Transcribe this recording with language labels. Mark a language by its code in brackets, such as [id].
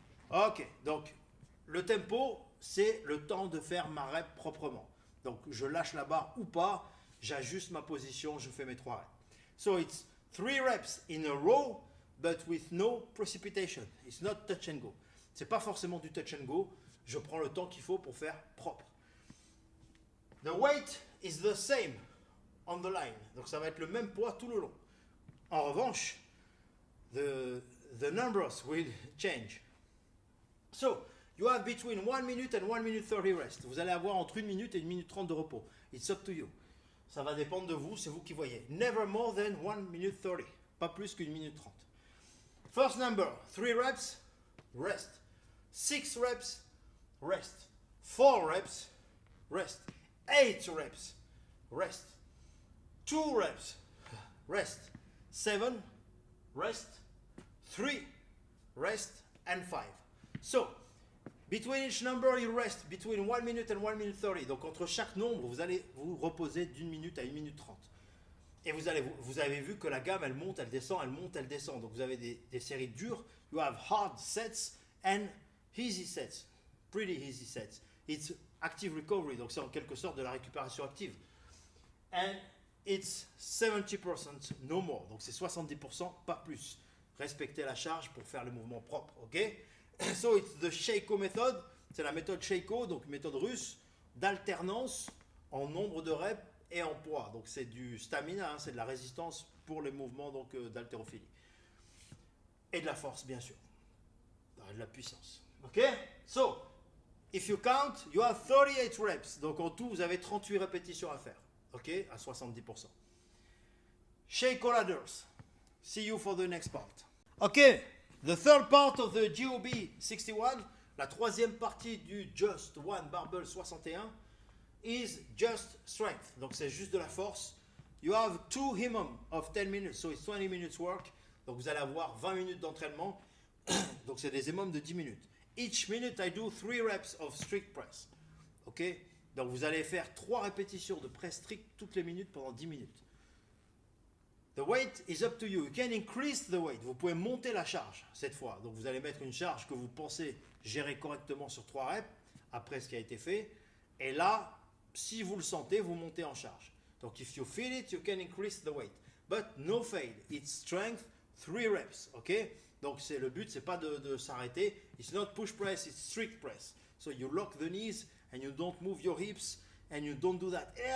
[fr] Ok. Donc, le tempo, c'est le temps de faire ma rep proprement. Donc je lâche la barre ou pas, j'ajuste ma position, je fais mes 3 reps. [en] So it's 3 reps in a row, but with no precipitation. It's not touch and go. [fr] C'est pas forcément du touch and go. Je prends le temps qu'il faut pour faire propre. [en] The weight is the same on the line. [fr] Donc ça va être le même poids tout le long. En revanche, [en] the numbers will change. So, you have between 1 minute and 1 minute 30 rest. [fr] Vous allez avoir entre 1 minute et 1 minute 30 de repos. [en] It's up to you. [fr] Ça va dépendre de vous, c'est vous qui voyez. [en] Never more than 1 minute 30. [fr] Pas plus qu'une minute 30. [en] First number, 3 reps, rest. 6 reps, rest. 4 reps, rest. 8 reps, rest. 2 reps, rest. 7, rest. 3, rest. And 5. So, between each number, you rest between 1 minute and 1 minute 30. [fr] Donc, entre chaque nombre, vous allez vous reposer d'1 minute à 1 minute 30. Et vous avez vu que la gamme, elle monte, elle descend, elle monte, elle descend. Donc, vous avez des séries dures. [en] You have hard sets and easy sets. Pretty easy sets. It's active recovery. [fr] Donc, c'est en quelque sorte de la récupération active. [en] And it's 70% no more. [fr] Donc, c'est 70%, pas plus. Respectez la charge pour faire le mouvement propre, ok? [en] So it's the Sheiko method, [fr] c'est la méthode Sheiko, donc méthode russe, d'alternance en nombre de reps et en poids. Donc c'est du stamina, hein, c'est de la résistance pour les mouvements d'haltérophilie. Et de la force, bien sûr. De la puissance. Ok? [en] So, if you count, you have 38 reps. [fr] Donc en tout, vous avez 38 répétitions à faire. Ok? À 70%. Sheiko ladders. [en] See you for the next part. Okay, the third part of the GOB 61, [fr] la troisième partie du Just One Barbell 61, [en] is just strength. [fr] Donc c'est juste de la force. [en] You have 2 HIMOM of 10 minutes, so it's 20 minutes work. [fr] Donc vous allez avoir 20 minutes d'entraînement. Donc c'est des HIMOM de 10 minutes. [en] Each minute I do 3 reps of strict press. [fr] Ok, donc vous allez faire 3 répétitions de press strict toutes les minutes pendant 10 minutes. [en] The weight is up to you. You can increase the weight. [fr] Vous pouvez monter la charge cette fois. Donc vous allez mettre une charge que vous pensez gérer correctement sur 3 reps après ce qui a été fait. Et là, si vous le sentez, vous montez en charge. [en] Donc if you feel it, you can increase the weight. But no fade. It's strength, 3 reps. Ok? [fr] Donc le but, c'est pas de s'arrêter. [en] It's not push press, it's strict press. So you lock the knees and you don't move your hips and you don't do that.